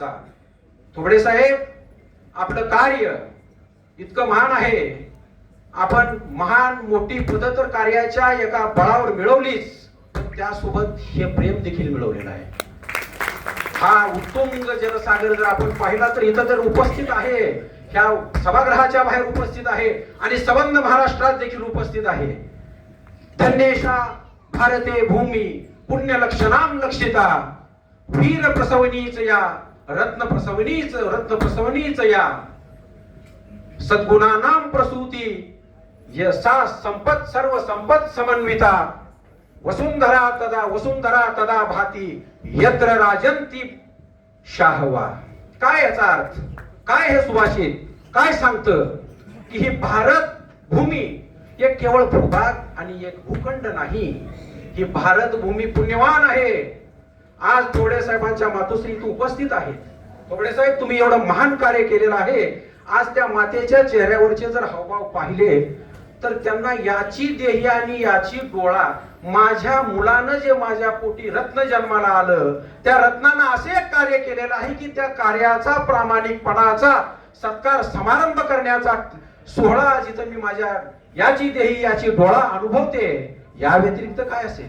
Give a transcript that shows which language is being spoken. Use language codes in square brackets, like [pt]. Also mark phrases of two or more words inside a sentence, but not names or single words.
[mr] थोबडे साहेब, आपलं कार्य इतकं महान आहे, आपण महान मोठी पद तर कार्याच्या एका बळावर मिळवलीच, पण त्यासोबत हे प्रेम देखील मिळवलेलं आहे। हा उत्तुंग जनसागर जर आपण पाहिला तर इथं तर उपस्थित आहे, ह्या सभागृहाच्या बाहेर उपस्थित आहे आणि संबंध महाराष्ट्रात देखील उपस्थित आहे। [sa] धन्येशा भारते भूमी पुण्य लक्षणाम लक्षिता वीर प्रसवनीच या रत्न प्रसवनीच या सद्गुणानाम प्रसूती यसा संपत सर्व संपत समन्विता वसुंधरा तदा भाती यत्र राजंती शाहवा। [mr] काय याचा अर्थ काय? हे सुभाषित काय सांगतं की ही भारत भूमी एक केवळ भूभाग आणि एक भूखंड नाही, ही भारत भूमी पुण्यवान आहे। आज थोबडे साहेबांच्या मातोश्री इथे उपस्थित आहेत। थोबडे साहेब, तुम्ही एवढं महान कार्य केलेलं आहे, आज त्या मातेच्या चेहऱ्यावरचे जर हावभाव पाहिले तर त्यांना याची देही आणि याची डोळा, माझ्या मुलानं जे माझ्या पोटी रत्न जन्माला आलं त्या रत्नानं असे एक कार्य केलेलं आहे की त्या कार्याचा प्रामाणिकपणाचा सत्कार समारंभ करण्याचा सोहळा जिथं मी माझ्या याची देही याची डोळा अनुभवते, या व्यतिरिक्त काय असेल?